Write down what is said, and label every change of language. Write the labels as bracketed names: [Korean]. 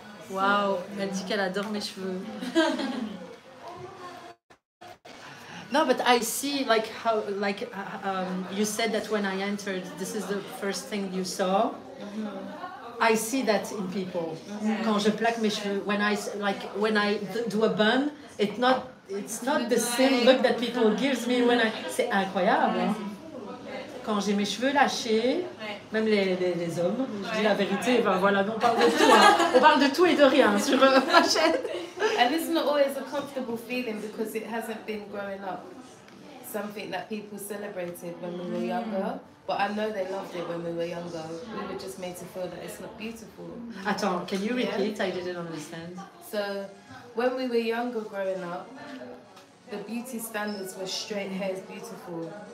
[French] Waouh, elle dit qu'elle adore mes cheveux. [English] No, but I see like how you said that when I entered, this is the first thing you saw. I see that in people. [French] Quand je plaque mes cheveux, [English] when I do a bun, it's not the same look that people gives me when I. [French] C'est incroyable. Hein? Quand j'ai mes cheveux lâchés, même les hommes, je dis la vérité, ben voilà, on parle de tout. Hein. On parle de tout et de rien sur ma chaîne. [English] And it's not always a comfortable feeling because it hasn't been growing up something that people celebrated when we were younger. But I know they loved it when we were younger. We were just made to feel that it's not beautiful. Attends, can you repeat? I didn't understand. So when we were younger growing up, the beauty standards were straight hair is beautiful.